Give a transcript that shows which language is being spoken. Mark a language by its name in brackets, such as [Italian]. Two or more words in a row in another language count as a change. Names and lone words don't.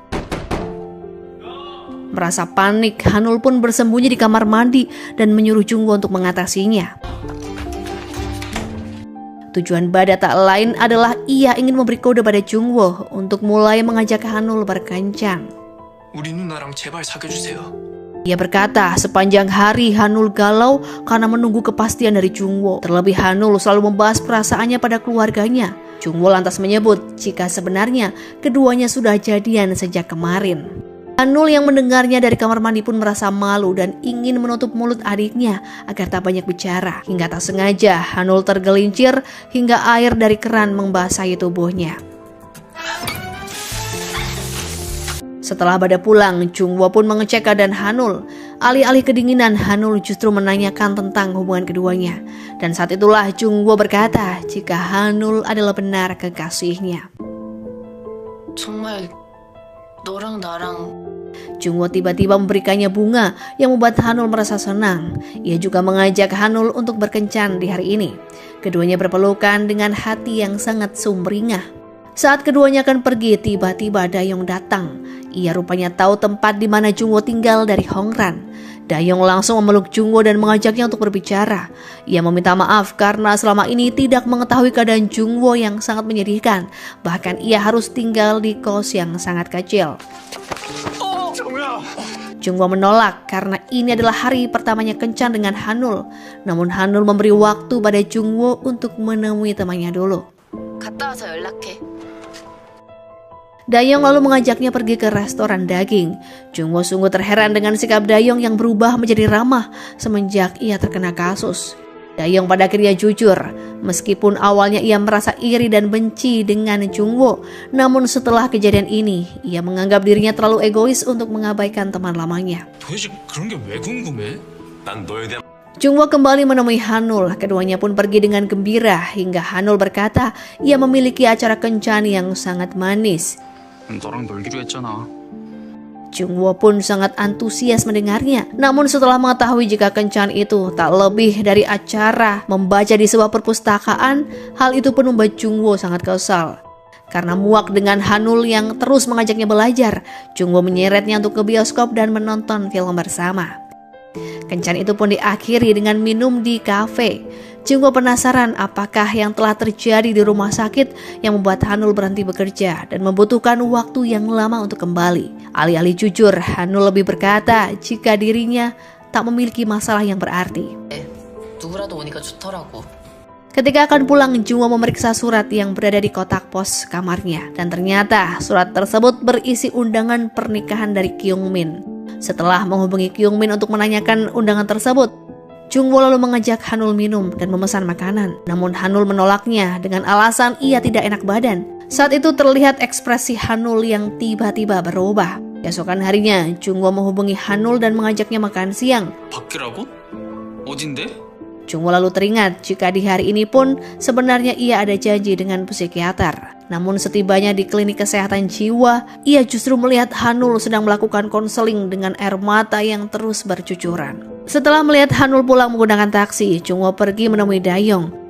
[Indonesian] Merasa panik, Hanul pun bersembunyi di kamar mandi dan menyuruh Jungwoo untuk mengatasinya. Tujuan Bada tak lain adalah ia ingin memberi kode pada Jungwoo untuk mulai mengajak Hanul berkencan. [Korean] 우리 누나랑 제발 사귀어주세요. [Indonesian] Ia berkata sepanjang hari Hanul galau karena menunggu kepastian dari Jungwoo. Terlebih Hanul selalu membahas perasaannya pada keluarganya. Jungwoo lantas menyebut jika sebenarnya keduanya sudah jadian sejak kemarin. Hanul yang mendengarnya dari kamar mandi pun merasa malu dan ingin menutup mulut adiknya agar tak banyak bicara. Hingga tak sengaja Hanul tergelincir hingga air dari keran membasahi tubuhnya. Setelah Bada pulang, Jungwoo pun mengecek keadaan Hanul. Alih-alih kedinginan, Hanul justru menanyakan tentang hubungan keduanya. Dan saat itulah Jungwoo berkata jika Hanul adalah benar kekasihnya. [Korean] 정말 너랑 나랑 [Indonesian] Jungwoo tiba-tiba memberikannya bunga yang membuat Hanul merasa senang. Ia juga mengajak Hanul untuk berkencan di hari ini. Keduanya berpelukan dengan hati yang sangat sumringah. Saat keduanya akan pergi, tiba-tiba Dayong datang. Ia rupanya tahu tempat di mana Jungwoo tinggal dari Hongran. Dayong langsung memeluk Jungwoo dan mengajaknya untuk berbicara. Ia meminta maaf karena selama ini tidak mengetahui keadaan Jungwoo yang sangat menyedihkan. Bahkan ia harus tinggal di kos yang sangat kecil. Jungwoo menolak karena ini adalah hari pertamanya kencan dengan Hanul. Namun Hanul memberi waktu pada Jungwoo untuk menemui temannya dulu. [Korean] 갔다 와서 연락해. [Indonesian] Dayong lalu mengajaknya pergi ke restoran daging. Jungwoo sungguh terheran dengan sikap Dayong yang berubah menjadi ramah semenjak ia terkena kasus. Dayong pada akhirnya jujur, meskipun awalnya ia merasa iri dan benci dengan Jungwoo. Namun setelah kejadian ini, ia menganggap dirinya terlalu egois untuk mengabaikan teman lamanya. [Korean] 도대체 그런 게 왜 궁금해? 난 너에 대한 [Indonesian] Jungwoo kembali menemui Hanul. Keduanya pun pergi dengan gembira hingga Hanul berkata ia memiliki acara kencan yang sangat manis. [Korean] 너랑 놀기로 했잖아. [Indonesian] Jungwoo pun sangat antusias mendengarnya. Namun setelah mengetahui jika kencan itu tak lebih dari acara membaca di sebuah perpustakaan, hal itu pun membuat Jungwoo sangat kesal. Karena muak dengan Hanul yang terus mengajaknya belajar, Jungwoo menyeretnya untuk ke bioskop dan menonton film bersama. Kencan itu pun diakhiri dengan minum di kafe. Jungwoo penasaran apakah yang telah terjadi di rumah sakit yang membuat Hanul berhenti bekerja dan membutuhkan waktu yang lama untuk kembali. Alih-alih jujur, Hanul lebih berkata jika dirinya tak memiliki masalah yang berarti. [Korean] 누구라도 오니까 좋더라고. [Indonesian] Ketika akan pulang, Jungwoo memeriksa surat yang berada di kotak pos kamarnya. Dan ternyata surat tersebut berisi undangan pernikahan dari Kyungmin. Setelah menghubungi Kyungmin untuk menanyakan undangan tersebut, Jungwoo lalu mengajak Hanul minum dan memesan makanan. Namun Hanul menolaknya dengan alasan ia tidak enak badan. Saat itu terlihat ekspresi Hanul yang tiba-tiba berubah. Keesokan harinya, Jungwoo menghubungi Hanul dan mengajaknya makan siang. [Korean] 밖이라고? 어딘데? [Indonesian] Jungwoo lalu teringat jika di hari ini pun sebenarnya ia ada janji dengan psikiater. Namun setibanya di klinik kesehatan jiwa, ia justru melihat Hanul sedang melakukan konseling dengan air mata yang terus bercucuran. Setelah melihat Hanul pulang menggunakan taksi, Jungwoo pergi menemui Dayong.